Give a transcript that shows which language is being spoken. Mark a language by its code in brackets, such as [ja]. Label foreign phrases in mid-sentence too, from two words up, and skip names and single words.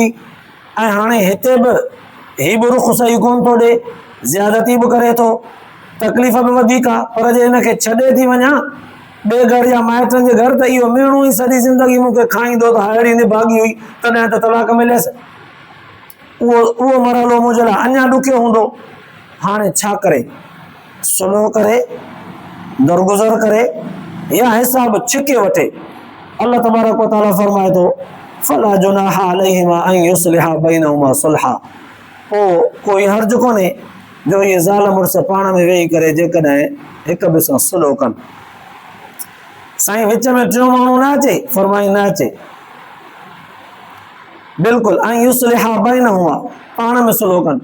[sd] ऐं हाणे हिते बि ही बि रुख़ सही कोन थो ॾे, ज़्यादती बि करे थो, तकलीफ़ बि वधीक आहे, पर जे हिनखे छॾे थी वञा ॿिए घर या माइटनि जे घर त इहो मेणो ई सॼी ज़िंदगी मूंखे खाईंदो त अहिड़ी निभागी हुई तॾहिं त तलाक मिलियसि, उहो मरहलो मुंहिंजे लाइ अञा ॾुखियो हूंदो। हाणे छा करे, सुलह करे, दरगुज़र करे, या हिसाब छिके वठे। अल्लाह तबारक व तआला फरमाए थो [ar] فلا جناح عليهما أن يصلحا بينهما صلحا, [sd] पोइ कोई हर्ज कोन्हे जो ये ज़ाल मुड़ुस पाण में वेही करे जेकॾहिं हिक ॿिए सां सुलह कनि। साईं विच में टियों माण्हू न अचे, फरमाई न अचे, बिल्कुलु ऐं [ar] يصلحا بينهما [sd] पाण में सुलह कनि।